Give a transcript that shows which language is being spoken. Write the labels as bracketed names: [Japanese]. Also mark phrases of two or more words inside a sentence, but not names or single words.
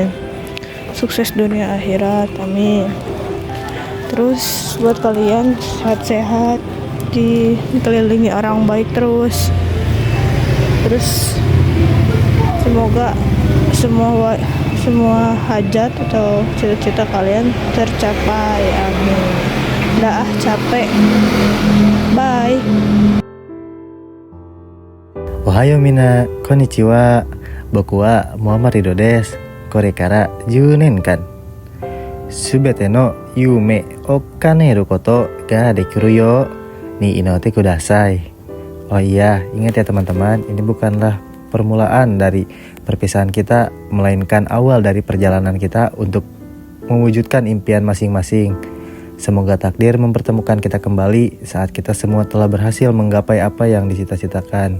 [Indonesian] Sukses dunia akhirat, amin. Terus buat kalian sehat-sehat, dikelilingi orang baik terus. Terus semoga semua hajat atau cita-cita kalian tercapai, amin. Dah capek, bye. [Japanese] おはよう みんな、こんにちは. Boku wa Muhammad Ridho desu. これから 10年間 全ての夢を叶えることができるように祈ってください. [Indonesian] Oh iya, ingat ya teman-teman, ini bukanlah permulaan dari perpisahan kita, melainkan awal dari perjalanan kita untuk mewujudkan impian masing-masing. Semoga takdir mempertemukan kita kembali saat kita semua telah berhasil menggapai apa yang dicita-citakan.